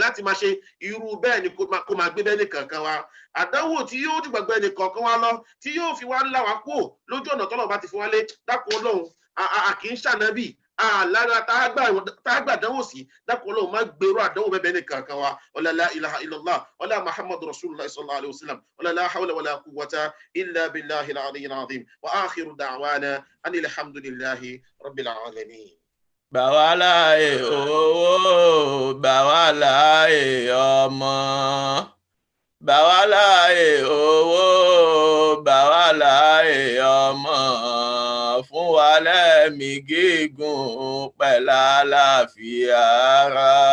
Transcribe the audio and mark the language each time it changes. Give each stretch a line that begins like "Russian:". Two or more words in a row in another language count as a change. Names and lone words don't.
Yoruba: láti máa ṣe irú bẹ́ẹ̀ ni kó máa gbé bẹ́ẹ̀ nìkankan wa àdánwò tí yóò dìgbàgbọ́ ẹnìkankan wa lọ tí yóò fi wá ńlá wa kúrò lójú ọ̀nà tọ́lọ́run bá ti fi wá lé dákun Ọlọ́run kì í ṣànábì lára tágbà dánwò sí dákun Ọlọ́run má gbèrò àdánwò bẹ́ẹ̀ nìkankan wa
Arabic: ولا لا إله إلا الله ولا محمد رسول الله صلى الله عليه وسلم ولا لا حول ولا قوة إلا بالله العلي العظيم وآخر دعوانا أن الحمد لله رب العالمين.
Yoruba: Gbà wá láàyè owó, gbà wá láàyè ọmọ. Gbà wá láàyè owó, gbà wá láàyè ọmọ. Fún wa lẹ́mìí gígùn pẹ̀lú àlàáfíà ara.